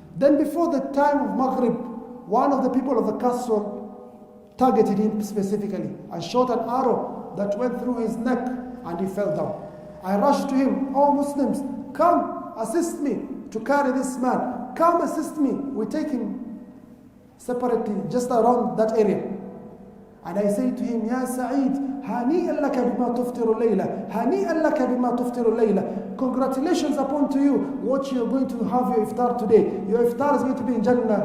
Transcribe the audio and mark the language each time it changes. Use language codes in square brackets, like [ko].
[en] Then before the time of Maghrib, one of the people of the castle targeted him specifically and shot an arrow that went through his neck and he fell down. I rushed to him, "Oh Muslims, come assist me to carry this man. Come assist me." We take him separately just around that area. And I say to him, "Ya Sa'id, [ar] هنيئا لك بما تفطر الليلة. هنيئا لك بما تفطر الليلة. [en] Congratulations upon to you what you're going to have your iftar today. Your iftar is going to be in Jannah.